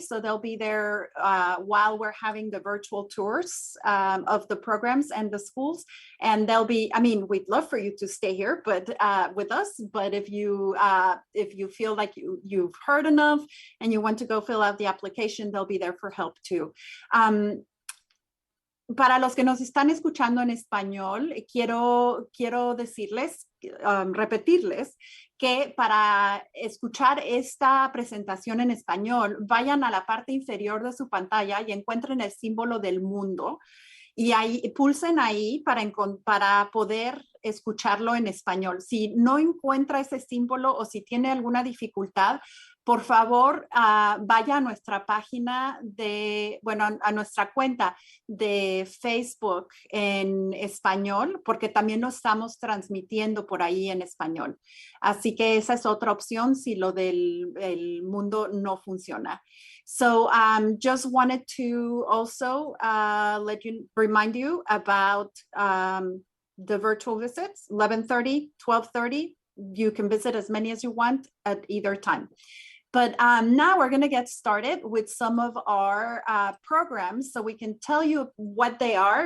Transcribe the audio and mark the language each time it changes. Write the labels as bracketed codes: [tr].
[en] So they'll be there while we're having the virtual tours of the programs and the schools. And they'll be, I mean, we'd love for you to stay here, but with us. But if you feel like you've heard enough and you want to go fill out the application, they'll be there for help too. [es] Para los que nos están escuchando en español, quiero decirles, repetirles que para escuchar esta presentación en español, vayan a la parte inferior de su pantalla y encuentren el símbolo del mundo y ahí pulsen ahí para poder escucharlo en español. Si no encuentra ese símbolo o si tiene alguna dificultad, por favor, vaya a nuestra página a nuestra cuenta de Facebook en español, porque también lo estamos transmitiendo por ahí en español. Así que esa es otra opción si lo del mundo no funciona. [en] So just wanted to also remind you about the virtual visits, 11:30, 12:30. You can visit as many as you want at either time. But now we're going to get started with some of our programs so we can tell you what they are.